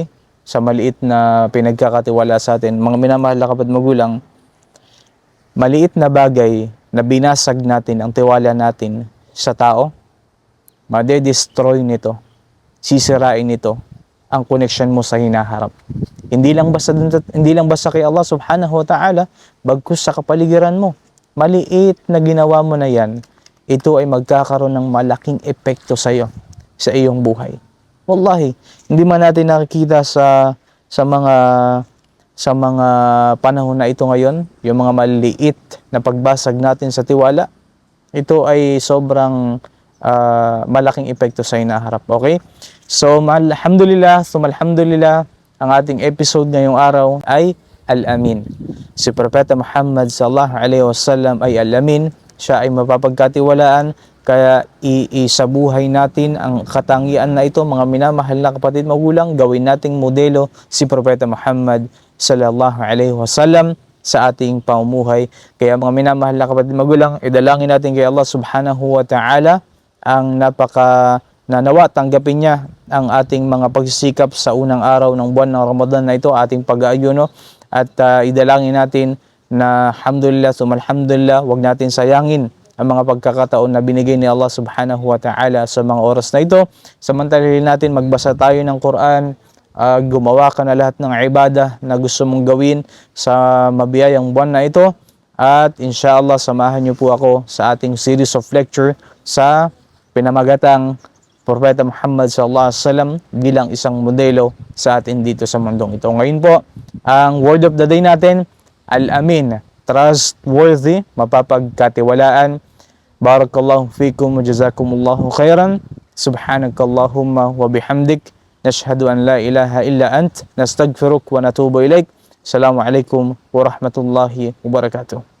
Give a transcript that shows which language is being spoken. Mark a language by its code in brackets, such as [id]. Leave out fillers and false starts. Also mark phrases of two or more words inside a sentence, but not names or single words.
[tl] Sa maliit na pinagkakatiwala sa atin. Mga minamahal na kapatid magulang, maliit na bagay na binasag natin ang tiwala natin sa tao, made-destroy nito, sisirain nito ang connection mo sa hinaharap. Hindi lang basta kay Allah [ar] سبحانه وتعالى, [tl] bagkus sa kapaligiran mo. Maliit na ginawa mo na yan, ito ay magkakaroon ng malaking epekto sa iyo, sa iyong buhay. Wallahi, hindi man natin nakikita sa mga panahon na ito ngayon, yung mga maliit na pagbasag natin sa tiwala, ito ay sobrang malaking epekto sa hinaharap. Okay? So, alhamdulillah, ang ating episode ngayong araw ay Al-Amin. Si Propeta Muhammad [ar] صلى الله عليه وسلم [tl] ay Al-Amin. Siya ay mapapagkatiwalaan, kaya isabuhay natin ang katangian na ito, mga minamahal na kapatid magulang, gawin nating modelo si Propeta Muhammad [ar] صلى الله عليه وسلم [tl] sa ating pamumuhay. Kaya mga minamahal na kapatid magulang, idalangin natin kay Allah [ar] سبحانه وتعالى [tl] ang nawa tanggapin niya ang ating mga pagsisikap sa unang araw ng buwan ng Ramadan na ito, ating pag-aayuno, at idalangin natin na alhamdulillah, wag natin sayangin ang mga pagkakataon na binigay ni Allah [ar] سبحانه وتعالى [tl] sa mga oras na ito. Samantalin natin, magbasa tayo ng Quran, gumawa ka na lahat ng ibadah na gusto mong gawin sa mabiyayang buwan na ito, at inshallah samahan niyo po ako sa ating [en] series of lecture [tl] sa pinamagatang Propeta Muhammad [ar] صلى الله عليه وسلم [tl] bilang isang modelo sa atin dito sa mundong ito. Ngayon po, ang [en] word of the day [tl] natin, Al-Amin, trustworthy, mapapagkatiwalaan. [ar] بارك الله فيكم وجزاكم الله خيرا. سبحانك اللهم وبحمدك نشهد أن لا إله إلا أنت نستغفرك ونتوب إليك. السلام عليكم ورحمة الله وبركاته.